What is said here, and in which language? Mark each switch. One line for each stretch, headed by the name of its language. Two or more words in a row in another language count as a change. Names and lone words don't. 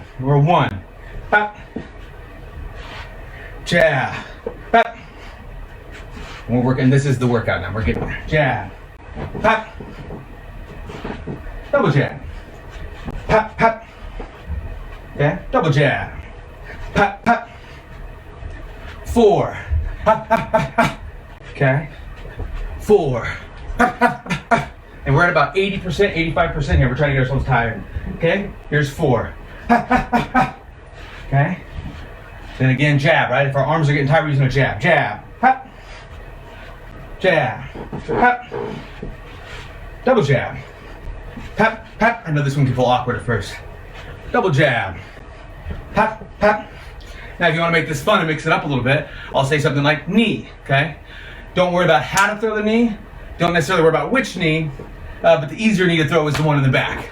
English: We're 1. Pop. Jab. Pop. We're working, this is the workout now. We're getting there. Jab. Pop. Double jab. Pop, pop. Yeah, double jab. Pop, pop. 4. Pop, pop, pop, pop. Okay. 4. Pop, pop, pop, pop. And we're at about 80%, 85% here. We're trying to get ourselves tired. Okay? Here's 4. Pop, pop, pop, pop. Okay? Then again, jab, right? If our arms are getting tired, we're using a jab. Jab. Pop. Jab. Pop. Double jab. Pop, pop. I know this one can feel awkward at first. Double jab. Pop, pop. Now if you want to make this fun and mix it up a little bit, I'll say something like knee, okay? Don't worry about how to throw the knee. Don't necessarily worry about which knee, but the easier knee to throw is the one in the back.